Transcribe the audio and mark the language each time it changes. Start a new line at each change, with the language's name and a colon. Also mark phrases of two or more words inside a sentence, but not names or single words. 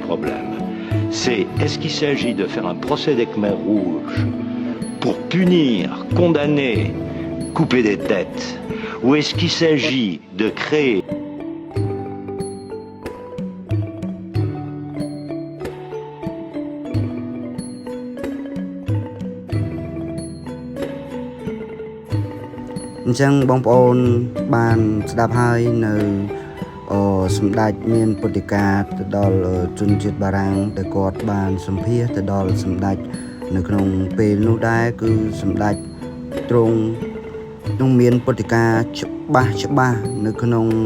French: problème, c'est est-ce qu'il s'agit de faire un procès des Khmers rouges pour punir, condamner, couper des têtes, ou est-ce qu'il s'agit de créer
Khmer: បងប្អូនបានស្ដាប់ហើយនៅសម្ដេចមានពុទ្ធិកាទៅដល់ជនជាតិបារាំងដែលគាត់បានសម្ភាសទៅដល់សម្ដេចនៅក្នុងពេលនោះដែរគឺសម្ដេចទ្រង់នឹងមានពុទ្ធិកាច្បាស់នៅក្នុង